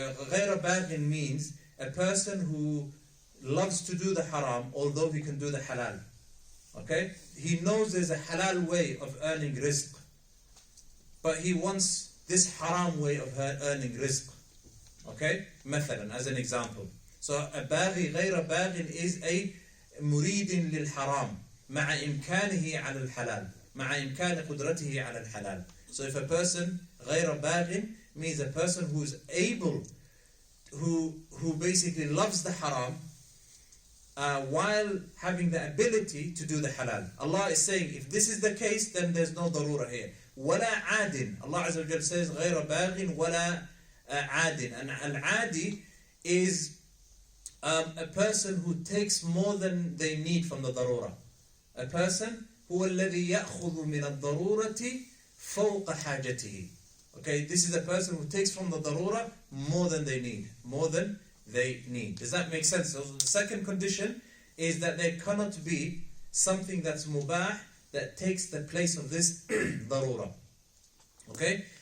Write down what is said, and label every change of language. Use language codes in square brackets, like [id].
[ar] غَيْرَ بَاغٍ [en] means a person who loves to do the haram although he can do the halal. Okay? He knows there's a halal way of earning rizq, but he wants this haram way of earning rizq. Okay? [ar] مثلا, [en] as an example. [ar] So a baghi, غير baghin is a muridin lil haram مع إمكانه على الحلال مع إمكان قدرته على الحلال. [en] So if a person [ar] غير باغٍ [en] means a person who is able, who basically loves the haram while having the ability to do the halal. Allah is saying if this is the case, then there's no darura here. [ar] ولا عاد. [en] Allah Azza wa Jalla says [ar] غير باغٍ ولا عاد. [en] And al-adi is a person who takes more than they need from the darura. A person [ar] هو الذي يأخذ من الضرورة فوق حاجته. [en] Okay, this is a person who takes from the darura more than they need. More than they need. Does that make sense? So the second condition is that there cannot be something that's mubah that takes the place of this darura. Okay?